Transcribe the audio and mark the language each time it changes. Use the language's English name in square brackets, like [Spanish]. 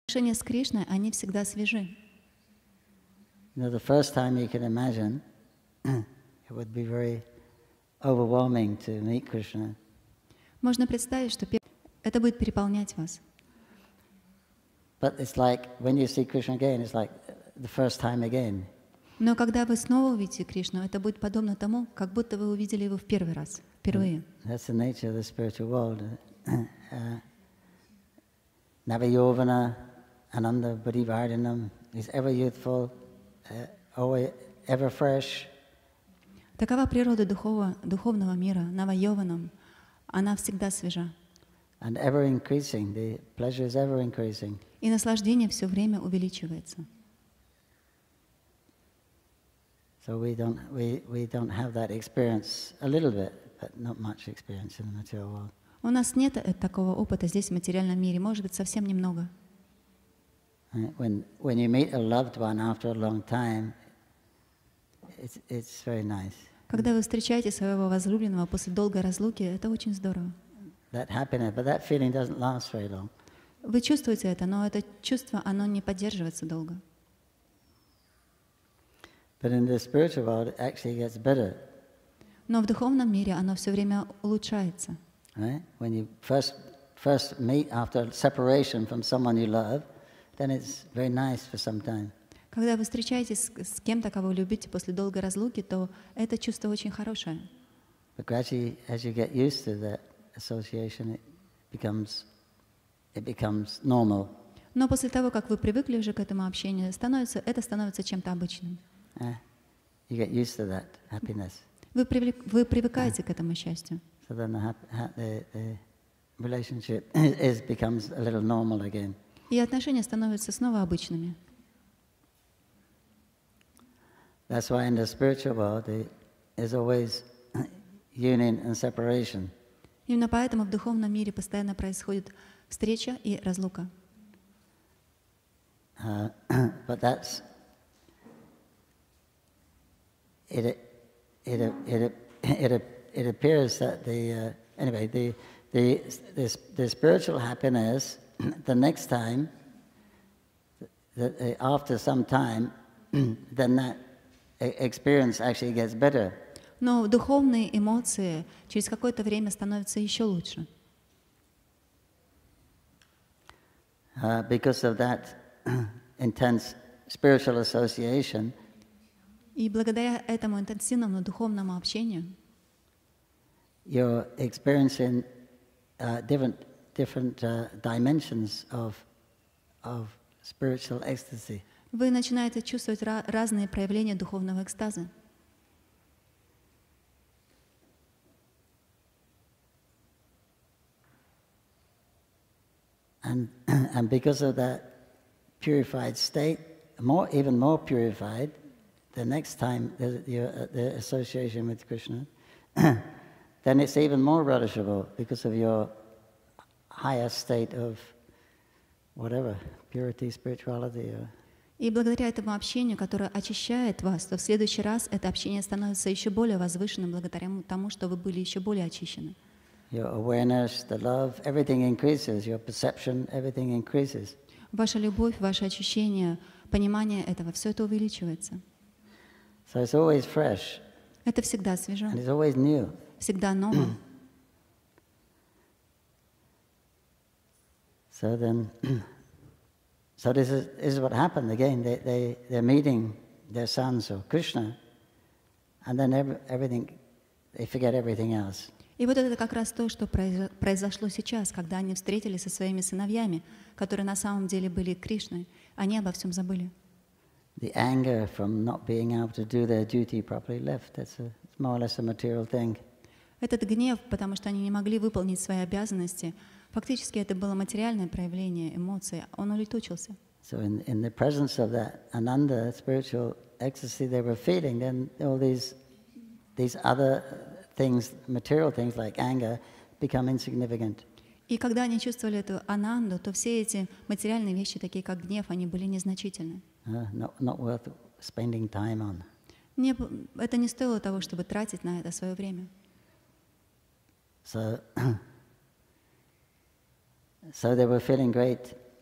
[Russian] отношения с Кришной, они всегда свежи. [English] The first time you can imagine, it would be very overwhelming to meet Krishna. [Russian] Можно представить, что это будет переполнять вас. [English] But it's like when you see Krishna again, it's like the first time again. [Russian] Но когда вы снова увидите Кришну, это будет подобно тому, как будто вы увидели его в первый раз, впервые. [English] That's the nature of the spiritual world. Navayovana Ananda Buddhivardhanam is ever youthful, always ever fresh. [Russian] Такова природа духовного мира, Навайованам. Она всегда свежа. [English] And ever increasing, the pleasure is ever increasing. [Russian] И наслаждение все время увеличивается. [English] So we don't have that experience, a little bit, but not much experience in the material world. [Russian] У нас нет такого опыта здесь, в материальном мире, может быть, совсем немного. [English] When you meet a loved one after a long time, it's very nice. [Russian] Когда вы встречаете своего возлюбленного после долгой разлуки, это очень здорово. [English] That happiness, but that feeling doesn't last very long. [Russian] Вы чувствуете это, но это чувство, оно не поддерживается долго. [English] But in the spiritual world, it actually gets better. [Russian] Но в духовном мире оно все время улучшается. [English] Right? When you first meet after separation from someone you love, then it's very nice for some time. [Russian] Когда вы встречаетесь с кем-то, кого вы любите после долгой разлуки, то это чувство очень хорошее. [English] But gradually, as you get used to that association, it becomes normal. [Russian] Но после того, как вы привыкли уже к этому общению, это становится чем-то обычным. [English] You get used to that happiness. [Russian] Вы привыкаете к этому счастью. [English] So then the relationship becomes a little normal again. [Russian] И отношения становятся снова обычными. [English] That's why in the spiritual world there's always union and separation. [Russian] Именно поэтому в духовном мире постоянно происходит встреча и разлука. [English] But that's it appears that the spiritual happiness the next time that after some time then that experience actually gets better. [Russian] Но духовные эмоции через какое-то время становятся еще лучше. [English] Because of that intense spiritual association. [Russian] И благодаря этому интенсивному духовному общению [English] you're experiencing different dimensions of spiritual ecstasy. [Russian] Вы начинаете чувствовать разные проявления духовного экстаза. [English] And because of that purified state, even more purified, the next time the association with Krishna, then it's even more relishable because of your higher state of whatever, purity, spirituality. [Russian] И благодаря этому общению, которое очищает вас, то в следующий раз это общение становится еще более возвышенным благодаря тому, что вы были еще более очищены. [English] Your awareness, the love, everything increases. Your perception, everything increases. [Russian] Ваша любовь, ваше очищение, понимание этого, все это увеличивается. [English] So it's always fresh. [Russian] Это всегда свежо. [English] And it's always new. [Russian] Всегда ново. [English] So this is what happened again. They're meeting their sons of Krishna, and then they forget everything else. [Russian] И вот это как раз то, что произошло сейчас, когда они встретились со своими сыновьями, которые на самом деле были Кришной. Они обо всем забыли. [English] The anger from not being able to do their duty properly left. It's more or less a material thing. [Russian] Этот гнев, потому что они не могли выполнить свои обязанности, фактически это было материальное проявление эмоций, он улетучился. [English] So in the presence of that ananda, spiritual ecstasy they were feeling, then all these other things, material things like anger, become insignificant. [Russian] И когда они чувствовали эту ананду, то все эти материальные вещи, такие как гнев, они были незначительны. [English] Not worth spending time on. [Russian] Это не стоило того, чтобы тратить на это свое время. [English] So they were feeling great